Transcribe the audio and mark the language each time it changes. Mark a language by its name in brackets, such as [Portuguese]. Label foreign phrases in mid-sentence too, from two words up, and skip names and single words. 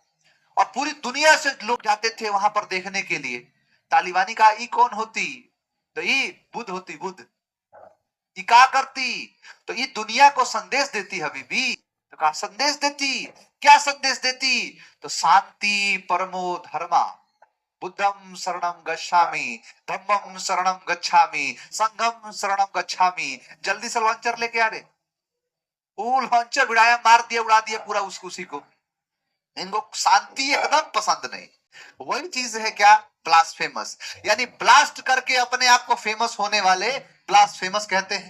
[Hindi] और पूरी दुनिया से लोग जाते थे वहां पर देखने के लिए। तालिबानी का ई कौन होती? तो ई बुद्ध होती। बुद्ध ये क्या करती? तो ये दुनिया को संदेश देती हबीबी। तो कहा संदेश देती, क्या संदेश देती? [Sanskrit] तो शांति परमो धर्मा, [Pali] बुद्धम शरणम गच्छामि, धम्मम शरणम गच्छामि, संघम शरणम गच्छामि। [Hindi] जल्दी से लॉन्चर लेके आ रहे। वो लॉन्चर भिड़ाया, मार दिया, उड़ा दिया पूरा उसको, उसी को। इनको शांति एकदम पसंद नहीं। वही चीज है क्या? ब्लास्फेमस। यानी ब्लास्ट करके अपने आप को फेमस होने वाले ब्लास्फेमस कहते हैं।